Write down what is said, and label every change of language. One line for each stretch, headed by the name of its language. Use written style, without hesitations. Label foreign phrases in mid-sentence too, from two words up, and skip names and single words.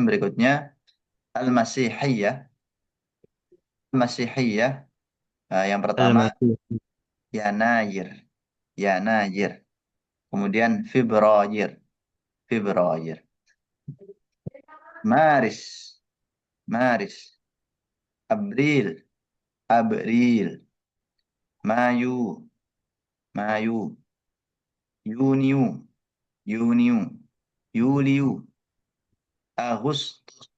Indonesian: Berikutnya Al-Masihiyah. Al-Masihiyah. Yang pertama Al-Masih, Yanayir. Yanayir. Kemudian Februari. Februari. Maris. Maris. April. April. Mayu. Mayu. Yuniu. Yuniu. Yuliu. Agustus.